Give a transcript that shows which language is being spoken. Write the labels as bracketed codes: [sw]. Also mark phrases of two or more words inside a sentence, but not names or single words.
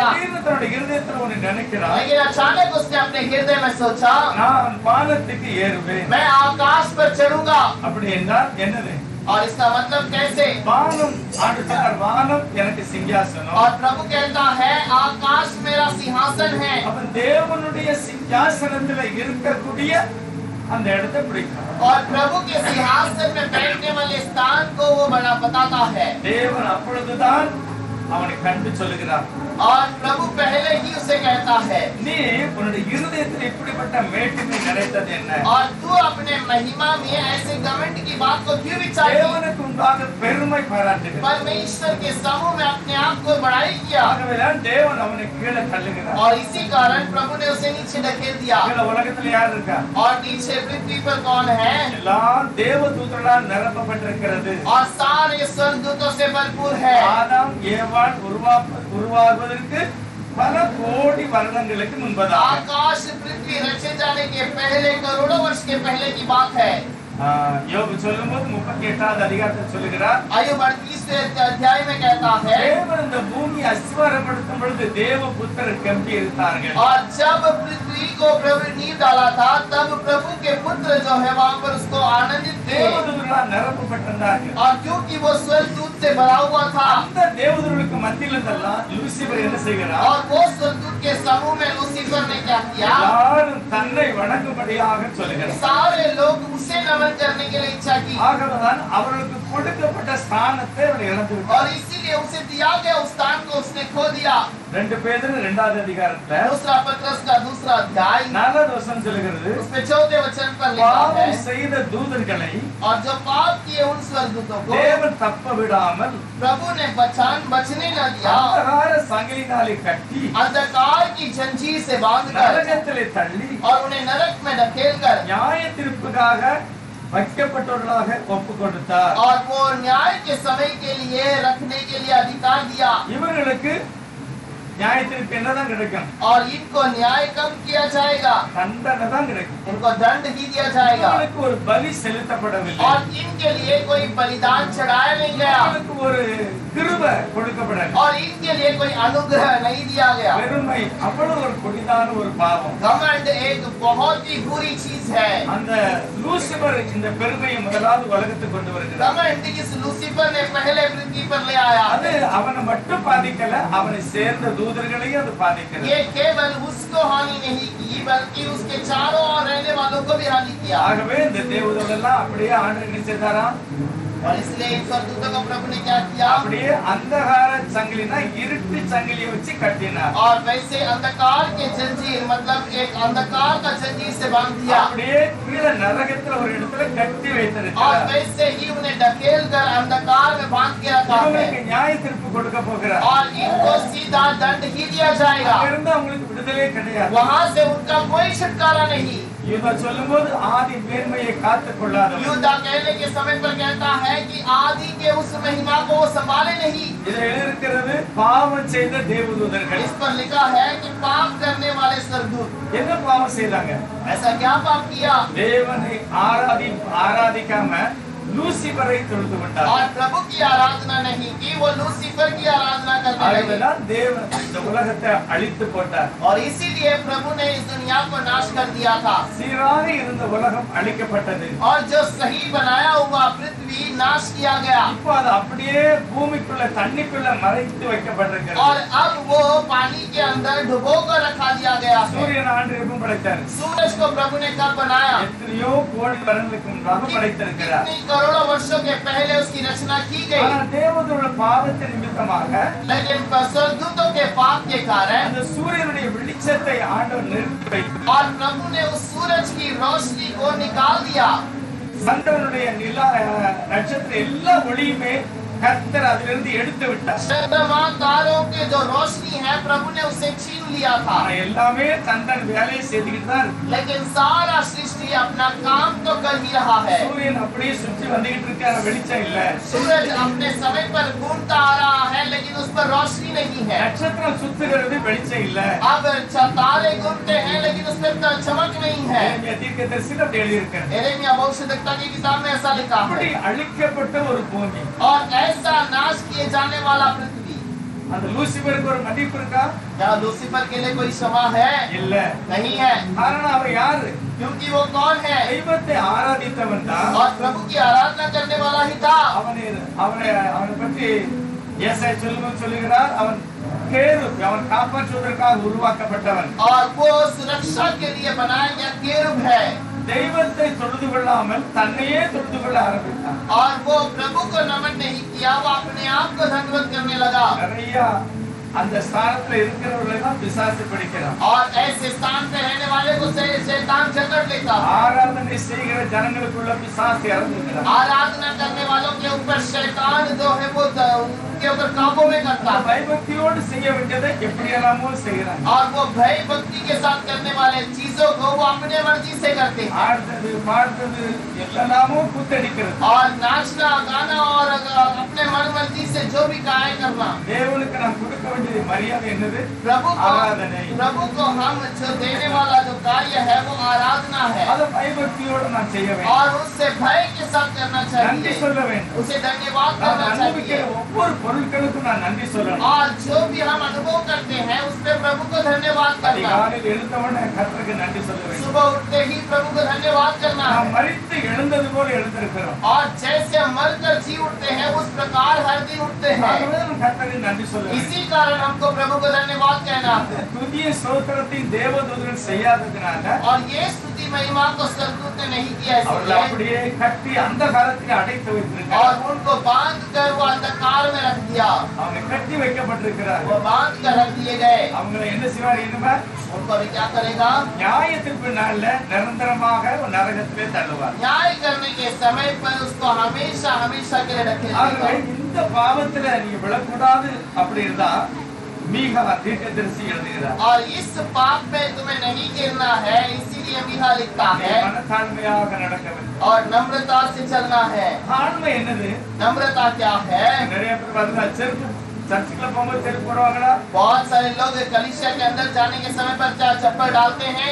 [ta] திடீர்னு தன்னுடைய இருதயத்துல ஒன்று நினைக்கிறான், [hi] लेकिन अचानक उसने अपने हृदय में सोचा, [ta] நான் வானத்துக்கு ஏறுவேன். [hi] मैं आकाश पर चढ़ूंगा। [ta] அப்படி என்றால் என்னது? [hi] और इसका मतलब कैसे? [ta] வானம், ஆண்டு சொன்னார், வானம் எனக்கு சிங்காசனம். [hi] और प्रभु कहता है आकाश मेरा सिंहासन है। [ta] அவன் தேவனுடைய சிங்காசனத்துல இருக்கக்கூடிய அந்த இடத்தை பிடிக்கும். [hi] और प्रभु के सिंहासन में बैठने वाले स्थान को वो बड़ा बताता है। [ta] தேவன் அப்பொழுதுதான் அவனை கண்டு சொல்லுகிறார், [hi] और प्रभु पहले ही उसे कहता है, [ta] நீ உன்னுடைய இருதயத்தில் இப்படிப்பட்ட மேட்டிமை நிறைந்தது என்ன? [hi] और तू अपने महिमा में ऐसे घमंड की बात को क्यों विचार की? [ta] தேவனுக்கு முன்பாக பெருமை பாராட்டுகிறார். [hi] परमेश्वर के समूह में अपने आप को बड़ाई किया। [ta] ஆகவேதான் தேவன் அவனை கீழே தள்ளுகிறார். [hi] और इसी कारण प्रभु ने उसे नीचे ढकेल दिया। [ta] கீழே உலகத்துல யார் இருக்கா? [hi] और नीचे पृथ्वी पर कौन है? [ta] எல்லாம் தேவதூதர்களால் நிரப்பப்பட்டிருக்கிறது. [hi] और सारे स्वर्गदूतों से भरपूर है। [ta] ஆதாம் ஏவாள் உருவாகுவதற்கு பல கோடி வருடங்களுக்கு முன்பதாக [hi] आकाश पृथ्वी रचे जाने के पहले करोड़ों वर्ष के पहले की बात है। [ta] யோபு சொல்லும்போது 38வது அதிகாரத்தில் சொல்லுகிறார், [hi] आयुब 38वें अध्याय में कहता है, [ta] தேவன் இந்த பூமி அஸ்வாரப்படுத்தும் பொழுது தேவபுத்திரர் கம்பீரித்தார்கள். [hi] और जब पृथ्वी को प्रभु ने नींव डाला था तब प्रभु के पुत्र जो है वहाँ पर उसको आनंदित थे। [ta] தேவதூதர்களால் நிரப்பப்பட்டிருந்தார்கள். [hi] और क्योंकि वो स्वर्गदूत से भरा हुआ था, [ta] அந்த தேவதூதர்களுக்கு மத்தியில் இருந்தெல்லாம் லூசிபர் என்ன செய்கிறார்? [hi] और वो स्वर्गदूत के समूह में लूसीफर ने क्या किया? [ta] எல்லாரும் தன்னை வணங்கும்படியாக சொல்லுகிறார். [hi] सारे लोग उसे नमन करने के लिए इच्छा की। [ta] ஆகவேதான் அவர்களுக்கு கொடுக்கப்பட்ட ஸ்தானத்தை அவர் இழந்து விட்டார். [hi] और इसीलिए उसे दिया गया उस स्थान को उसने खो दिया। [ta] 2 பேதுரு 2வது அதிகாரத்துல [hi] दूसरा पत्रस का दूसरा अध्याय [ta] 4வது வசனம் சொல்லுகிறது, [hi] उसमें 4वें वचन पर लिखा है, [ta] பாவம் செய்த தூதர்களை [hi] और जो पाप किए उन स्वर्गदूतों को [ta] தேவன் தப்ப விடாமல் [hi] प्रभु ने बचने न दिया, [ta] அந்தகார சங்கிலினாலே கட்டி [hi] अंधकार की जंजीर से बांधकर [ta] நரகத்திலே தள்ளி [hi] और उन्हें नरक में ढकेलकर [ta] நியாய தீர்ப்புக்காக வைக்கப்பட்டவர்களாக ஒப்பு கொடுத்தார். [hi] और वो न्याय के समय के लिए रखने के लिए अधिकार दिया, [ta] இவர்களுக்கு நியாய தீர்ப்பு என்னதான் கிடைக்கும்? [hi] और इनको न्याय कब किया जाएगा? [ta] தண்டனை தான் கிடைக்கும். [hi] इनको दंड ही दिया जाएगा, [ta] இவர்களுக்கு ஒரு பலி செலுத்தப்படவில்லை. [hi] और इनके लिए कोई बलिदान चढ़ाया नहीं गया, [ta] இவர்களுக்கு ஒரு கிருபை கொடுக்கப்படவில்லை. [hi] और इनके लिए कोई अनुग्रह नहीं दिया गया। [ta] பெருமை அவ்வளவு ஒரு கொடிதான ஒரு பாவம். [hi] घमंड एक बहुत ही बुरी चीज है। [ta] அந்த லூசிபர் இந்த பெருமையை முதலாவது உலகத்துக்கு கொண்டு வருகிறார். [hi] घमंड इस लूसीफर ने पहले पृथ्वी पर ले आया। [ta] அது அவனை மட்டும் பாதிக்கல, அவனை சேர்ந்த தூதர்களையும் அது பாதிக்கிறது. [hi] ये केवल उसको हानि नहीं की, बल्कि उसके चारों ओर रहने वालों को भी हानि किया। [ta] ஆகவே இந்த தேவதூதர்கள் எல்லாம் அப்படியே ஆண்டவர் என்ன செய்தாராம்? [hi] और इसलिए इन स्वर्गदूतों को प्रभु ने क्या किया? [ta] அப்படியே அந்தகார சங்கிலினா இருட்டு சங்கிலியை வச்சு கட்டினார். [hi] और वैसे अंधकार के जंजीर मतलब एक अंधकार का जंजीर से बांध दिया, [ta] அப்படியே கீழே நரகத்துல ஒரு இடத்துல கட்டி [hi] और [ta] வைத்திருக்கிறார். [hi] वैसे ही उन्हें ढकेल कर अंधकार में बांध के रखा है, [ta] இவங்களுக்கு நியாய தீர்ப்பு கொடுக்க போகிறார். [hi] और इनको सीधा दंड ही दिया जाएगा। [ta] அங்கிருந்து அவங்களுக்கு விடுதலை கிடையாது. [hi] वहां से उनका कोई छुटकारा नहीं। [ta] யூதா சொல்லும்போது ஆதி மேன்மையை காத்துக் கொள்ளாதவன். [hi] यूदा कहने के समय पर कहता है कि आदि के उस महिमा को वो संभाले नहीं। [ta] இதில் எழுதியிருக்கிறது பாவம் செய்த தேவதூதர்கள். [hi] इस पर लिखा है कि पाप करने वाले स्वर्गदूत। [ta] என்ன பாவம் செய்தாங்க? [hi] ऐसा क्या पाप किया? [ta] தேவனை ஆராதிக்காம லூசிபரை தொழுது கொண்டார். [hi] और प्रभु की आराधना नहीं की, वो लूसीफर की आराधना करने लगे, [ta] ஆகவேதான் தேவன் இந்த உலகத்தை அழித்து போட்டார். [hi] और इसीलिए प्रभु ने इस दुनिया को नाश कर दिया था, [ta] சீராக இருந்த உலகம் அழிக்கப்பட்டது. [hi] और जो सही बनाया हुआ पृथ्वी नाश किया गया, [ta] இப்போ அது அப்படியே பூமிக்குள்ள தண்ணிக்குள்ள மறைத்து வைக்கப்பட்டிருக்கிறது. [hi] और अब वो पानी के अंदर डुबो कर रखा दिया गया है। [ta] சூரியன் ஆண்டு எப்பவும் படைத்தார். [hi] सूरज को प्रभु ने कब बनाया? [ta] எத்தனையோ கோடி வருடங்களுக்கு முன்பாக படைத்திருக்கிறார். [hi] कितनी करोड़ों वर्षों के पहले उसकी रचना की गई, [ta] ஆனா தேவதூதருடைய பாவத்தின் நிமித்தமாக [hi] लेकिन स्वर्गदूतों के पाप के कारण [ta] அந்த சூரியனுடைய வெளிச்சத்தை ஆண்டவர் நிறுத்தி வைத்தார். [hi] और प्रभु ने उस सूरज की रोशनी को निकाल दिया, [ta] சந்திரனுடைய நட்சத்திர எல்லா ஒளியுமே கர்த்தர் அதிலிருந்து எடுத்து விட்டார். [hi] चंद्रमा तारों के जो रोशनी है प्रभु ने उसे छीन लिया था, [ta] ஆனா எல்லாமே தன் வேலையை செய்துக்கிட்டு தான் இருக்கு. [hi] लेकिन सारा सृष्टि अपना काम तो कर ही रहा है। [ta] சூரியன் அப்படியே சுற்றி வந்துகிட்டு இருக்கு, ஆனா வெளிச்சம் இல்ல. [hi] सूरज अपने समय पर घूमता आ रहा है, लेकिन उस पर रोशनी नहीं है। [ta] நட்சத்திரம் சுத்துகிறது, வெளிச்சம் இல்ல. [hi] अब तारे घूमते हैं, लेकिन उस पर चमक नहीं है। [ta] தீர்க்கதரிசியில் அப்படி எழுதியிருக்கிறது. [hi] यिर्मयाह भविष्यद्वक्ता की किताब में ऐसा लिखा [ta] அப்படி [hi] है, [ta] அழிக்கப்பட்ட ஒரு பூமி. [hi] और ऐसा नाश किए जाने वाला पृथ्वी। [ta] அந்த லூசிபருக்கு ஒரு மதிப்பு இருக்கா? [hi] क्या लूसीफर के लिए कोई क्षमा है? [ta] இல்ல. [hi] नहीं है, [ta] காரணம் அவன் யாரு? [hi] क्योंकि वो कौन है? [ta] தெய்வத்தை ஆராதித்தவன் தான். [hi] और प्रभु की आराधना करने वाला ही था। [ta] அவனை பற்றி ஏசாயா சொல்லுகிறார், அவன் கேருப், அவன் காப்பாற்றுவதற்காக உருவாக்கப்பட்டவன். [hi] और वो सुरक्षा के लिए बनाया गया केरुब है। [ta] தெய்வத்தை தொழுது கொள்ளாமல் தன்னையே தொழுது கொள்ள ஆரம்பித்தான். [hi] और वो प्रभु को नमन नहीं किया, वो अपने आप को धन्यवाद करने लगा। [ta] நிறைய அந்த ஸ்தானத்துல இருக்கிறவர்களை தான் பிசாசு பிடிக்கிறான். [hi] और ऐसे स्थान पे रहने वाले को शैतान जकड़ लेता है। [ta] ஆராதனை செய்கிற ஜனங்களுக்குள்ள பிசாசு இறங்குகிறான். [hi] आराधना करने वालों के ऊपर शैतान जो है वो उनके ऊपर काबू में करता है, [ta] பயபக்தியோடு செய்ய வேண்டியதை எப்படியெல்லாமோ செய்கிறான். [hi] और वो भय भक्ति के साथ करने वाले चीजों को वो अपने मर्जी से करते हैं। [ta] ஆடுறது பாடுறது எல்லாமோ கூத்தடிக்கிறது. [hi] और नाचना गाना और अपने मन मर्जी से जो भी कार्य करना। [ta] தேவனுக்கு நாம் கொடுக்க வேண்டிய மரியாதை என்னது? [hi] प्रभु [ta] ஆராதனை. [hi] को हम जो देने वाला जो कार्य है वो आराधना है, [ta] அதை பயபக்தியோடு நான் செய்ய வேண்டும். [hi] और उससे भय के साथ करना [ta] நன்றி [hi] चाहिए, [ta] சொல்ல வேண்டும். [hi] उसे धन्यवाद [ta] நாம் [hi] करना [ta] அனுபவிக்கிற [hi] चाहिए। [ta] ஒவ்வொரு பொருட்களுக்கும் நான் நன்றி சொல்லணும். [hi] और जो भी हम अनुभव करते हैं उस पे प्रभु को धन्यवाद करना। [ta] அதிகாலையில் எழுந்தவுடனே கர்த்தருக்கு நன்றி சொல்ல வேண்டும். [hi] सुबह उठते ही प्रभु को धन्यवाद करना [ta] நாம் [hi] है, [ta] மரித்து எழுந்தது போல எழுந்திருக்கிறோம். [hi] और जैसे हम मरकर जी उठते हैं उस प्रकार हर दिन उठते हैं। [ta] ஆகவே நாம் கர்த்தருக்கு நன்றி சொல்ல வேண்டும். [hi] इसी कारण हमको प्रभु को धन्यवाद कहना है। [ta] துதிய ஸ்தோத்திரத்தை தேவதூதர்கள் செய்யாததுனால [hi] और ये स्तुति महिमा को स्वर्गदूत ने नहीं किया, [ta] அவர்கள் [hi] इसलिए [ta] அப்படியே கட்டி அந்த காலத்தில் அடைத்து [hi] और [ta] வைத்திருக்கிறார். [hi] उनको बांध कर वो अंधकार में रख दिया। [ta] அவனை கட்டி வைக்கப்பட்டிருக்கிறார். [hi] वो बांध कर रख दिए गए। [ta] அவங்களை என்ன செய்வார் இனிமே? [hi] उनको भी क्या करेगा? [ta] நியாய தீர்ப்பு நாள்ல நிரந்தரமாக நரகத்திலே தள்ளுவார். [hi] न्याय करने के समय पर उसको हमेशा हमेशा के लिए [ta] ஆகவே [hi] रखेगा। [ta] இந்த பாவத்துல நீங்க விழக்கூடாது அப்படி இருந்தா மீகா தீர்க்கதரிசி எழுதுகிறார். [hi] और इस पाप में तुम्हें नहीं गिरना है, इसीलिए मीका लिखता है। [ta] மனத்தாழ்மையாக நடக்க வேண்டும். [hi] और नम्रता से चलना है। [ta] தாழ்மை என்னது? [hi] नम्रता क्या है? [ta] நிறைய பேர் வந்து செருப்பு சர்ச்சுக்குள்ள போகும்போது செருப்பு போடுவாங்களா? [hi] बहुत सारे लोग कलीसिया के अंदर जाने के समय पर क्या चप्पल डालते हैं?